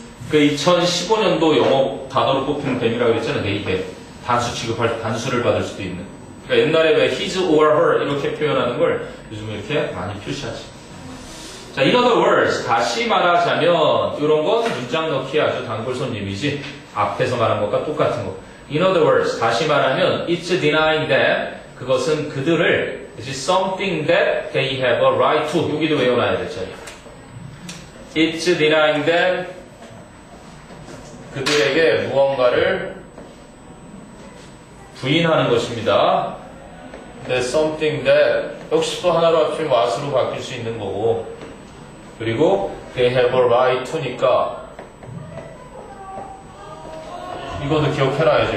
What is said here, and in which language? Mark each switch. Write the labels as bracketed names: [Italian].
[Korean] 그 2015년도 영어 단어로 뽑히는 뱀이라고 그랬잖아. 네이버. 단수 취급할 때 단수를 받을 수도 있는. 그러니까 옛날에 왜 [English] his or her [Korean] 이렇게 표현하는 걸 요즘 이렇게 많이 표시하지. 자, [English] in other words, [Korean] 다시 말하자면 이런 건 문장 넣기에 아주 단골 손님이지. 앞에서 말한 것과 똑같은 거. [English] In other words, [Korean] 다시 말하면 [English] it's denying that [Korean] 그것은 그들을 [English] It's something that they have a right to. [Korean] 여기도 외워놔야 되죠. [English] It's denying that [Korean] 그들에게 무언가를 부인하는 것입니다. That something that 역시 또 하나로 합치면 what으로 바뀔 수 있는 거고 그리고 [English] they have a right to [Korean] 니까 이것도 기억해놔야지.